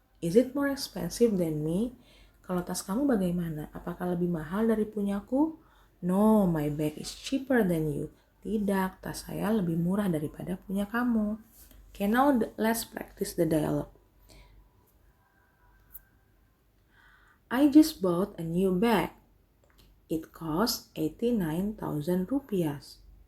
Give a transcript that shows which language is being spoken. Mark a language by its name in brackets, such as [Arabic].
[English] Is it more expensive than me? [Indonesian] Kalau tas kamu bagaimana? Apakah lebih mahal dari punyaku? [English] No, my bag is cheaper than you. [Indonesian] Tidak, tas saya lebih murah daripada punya kamu. [English] Okay, now let's practice the dialogue. I just bought a new bag. It cost 89,000 rupiahs.